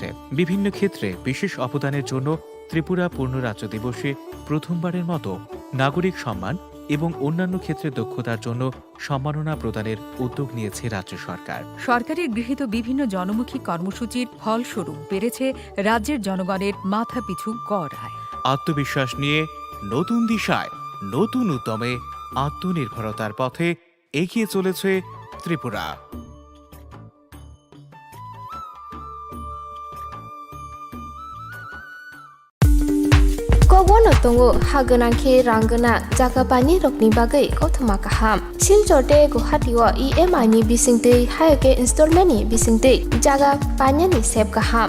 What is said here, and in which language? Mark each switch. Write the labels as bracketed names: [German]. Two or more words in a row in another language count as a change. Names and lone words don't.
[Bangla] বিভিন্ন ক্ষেত্রে বিশেষ অবদানের জন্য ত্রিপুরা পূর্ণ রাজ্য দিবসে প্রথমবারের মতো নাগরিক সম্মান এবং অন্যান্য ক্ষেত্রে দক্ষতার জন্য সম্মাননা প্রদানের উদ্যোগ নিয়েছে রাজ্য সরকার। সরকারের গৃহীত বিভিন্ন জনমুখী কর্মসূচির ফলস্বরূপ বেড়েছে রাজ্যের জনগণের মাথাপিছু গড় আয়। আত্মবিশ্বাস নিয়ে নতুন দিশায়, নতুন উদ্যমে আত্মনির্ভরতার পথে এগিয়ে চলেছে ত্রিপুরা। [Kok Borok] Kogono tongo haganangke rangana jakapani rokni bagai kothama kaham. Silchote Guwahatiwa EMI ni bisingte haike installment ni bisingte jaga panya ni sep kaham.